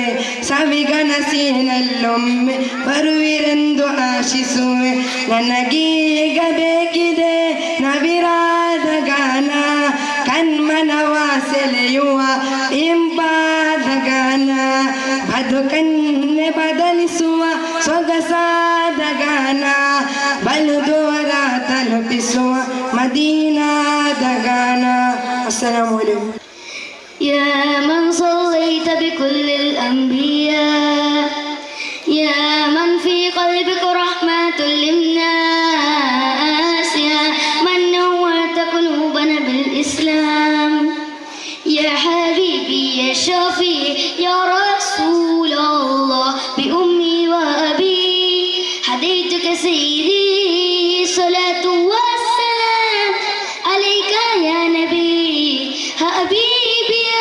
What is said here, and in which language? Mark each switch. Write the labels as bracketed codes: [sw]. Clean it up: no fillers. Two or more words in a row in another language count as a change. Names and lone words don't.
[kn] ಸವಿಗನಸಿನಲ್ಲೊಮ್ಮೆ ಬರುವಿರೆಂದು ಆಶಿಸುವೆ ನನಗೀಗ ಬೇಕಿದೆ ನವಿರಾದ ಗಾನ ಕಣ್ಮನವ ಸೆಳೆಯುವ ಇಂಪಾದ ಗಾನ ಬದುಕನ್ನೆ ಬದಲಿಸುವ ಸೊಗಸಾದ ಗಾನ ಬಲು ದೂರ ತಲುಪಿಸುವ ಮದೀನಾದ ಗಾನ. [ar] السلام عليكم. يا من صليت بكل الأنبياء يا من في قلبك رحمة للناس يا من نورت قلوبنا بالإسلام يا حبيبي يا شفيع يا رسول الله بأمي وأبي هديتك سيدي صلاة والسلام عليك يا نبي حبيبي